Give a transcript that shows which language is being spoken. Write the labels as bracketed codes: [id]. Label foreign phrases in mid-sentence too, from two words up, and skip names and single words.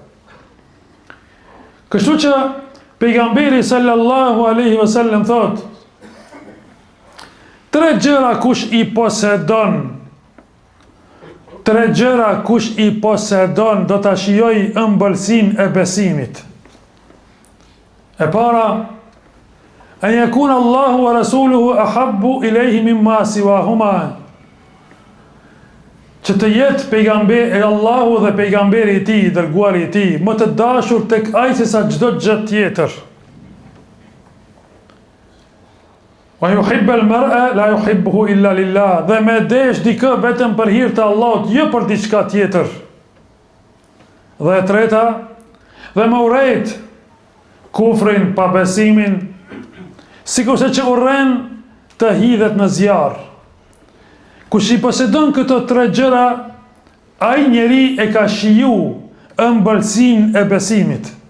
[sq] Kështu që pejgamberi [ar] sallallahu alaihi wasallam [sq] thot: 3 gjëra kush i posedon, 3 gjëra kush i posedon do ta shijojë ëmbëlsinë e besimit. E para, [ar] an yakuna Allahu wa rasuluhu ahabbu ilayhi mimma siwahuma, [sq] që të jetë pejgamberi Allahu dhe pejgamberi i tij, dërguari i tij, më të dashur tek ai se sa çdo gjë tjetër. [ar] Wa yuhibbu al-mar'a la yuhibbuhu illa lillah, [sq] dhe me desh dikë vetëm për hir të Allahut, jo për diçka tjetër. Dhe e treta, dhe më urrejt kufrin, pa besimin, sikurse që urren të hidhet në zjarr. Kush i posedon këto 3 gjëra, ai njeri e ka shiju ëmbëlsinë e besimit.